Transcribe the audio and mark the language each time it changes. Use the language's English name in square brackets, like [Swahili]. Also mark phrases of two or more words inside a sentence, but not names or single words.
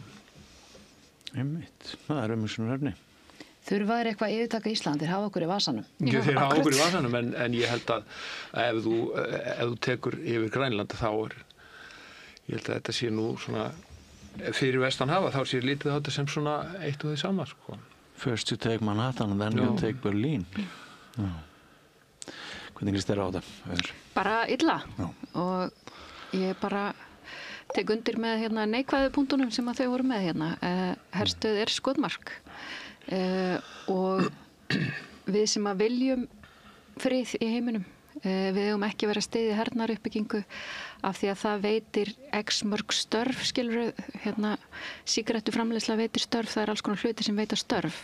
[Icelandic] Einmitt, það er umhugsunarefni. Þurfa þeir eitthvað yfirtaka Ísland, þeir hafa okkur í vasanum. Já, þeir hafa okkur í vasanum, en ég held að ef þú tekur yfir Grænland ég held að þetta sé nú svona fyrir vestan hafa, þá sé lítið á þetta sem svona eitt og því sama, sko. [English] First you take Manhattan and then you take Berlin. [Icelandic] Já. Hvernig líst þér á þetta? Bara illa. Já. Og ég bara tek undir með neikvæðu punktunum sem að þau voru með herstöð er skotmark. Og við sem að viljum frið í heiminum, við eigum ekki verið að styðja hernaðaruppbyggingu af því að það veitir x mörg störf, skilurðu, sígarettuframleiðsla veitir störf, það er alls konar hluti sem veita störf.